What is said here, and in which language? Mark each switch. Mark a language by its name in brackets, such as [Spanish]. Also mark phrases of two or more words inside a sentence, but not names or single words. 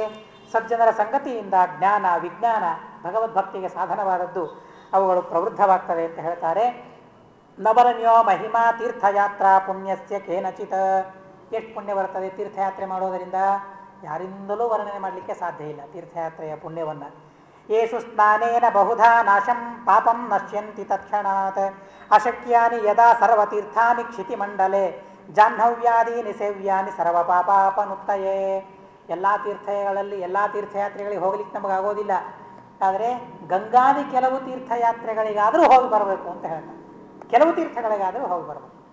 [Kannada] ಸಜ್ಜನರ ಸಂಗತಿಯಿಂದ ಜ್ಞಾನ, ವಿಜ್ಞಾನ, ಭಗವದ್ಭಕ್ತಿಗೆ ಸಾಧನವಾದದ್ದು ಅವುಗಳು ಪ್ರವೃದ್ಧವಾಗ್ತವೆ ಅಂತ ಹೇಳ್ತಾರೆ. [Sanskrit] ನವರಣ್ಯೋ ಮಹಿಮಾ ತೀರ್ಥಯಾತ್ರಾ ಪುಣ್ಯಸ್ಯ ಕೇನಚಿತ. [Kannada] ಎಷ್ಟು ಪುಣ್ಯ ಬರ್ತದೆ ತೀರ್ಥಯಾತ್ರೆ ಮಾಡೋದರಿಂದ? ಯಾರಿಂದಲೂ ವರ್ಣನೆ ಮಾಡಲಿಕ್ಕೆ ಸಾಧ್ಯ ಇಲ್ಲ ತೀರ್ಥಯಾತ್ರೆಯ ಪುಣ್ಯವನ್ನು. [Sanskrit] ಯೇಷು ಸ್ನಾನೇನ ಬಹುಧಾ ನಾಶಂ ಪಾಪಂ ನಶ್ಯಂತಿ ತತ್ಕ್ಷಣಾತ್ ಅಶಕ್ಯಾನಿ ಯದಾ ಸರ್ವತೀರ್ಥಾನಿ ಕ್ಷಿತಿಮಂಡಲೆ ಜಾಹ್ನವ್ಯಾದೀನಿ ಸೇವ್ಯಾನಿ ಸರ್ವಪಾಪಾಪನುತ್ತಯೇ. [Kannada] ಎಲ್ಲ ತೀರ್ಥಗಳಲ್ಲಿ ಎಲ್ಲ ತೀರ್ಥಯಾತ್ರೆಗಳಿಗೆ ಹೋಗ್ಲಿಕ್ಕೆ ನಮಗಾಗೋದಿಲ್ಲ. ಆದರೆ ಗಂಗಾದಿ ಕೆಲವು ತೀರ್ಥಯಾತ್ರೆಗಳಿಗಾದರೂ ಹೋಗಿ ಬರಬೇಕು ಅಂತ ಹೇಳ್ತಾರೆ. ಕೆಲವು ತೀರ್ಥಗಳಿಗಾದರೂ ಹೋಗಿ ಬರಬೇಕು.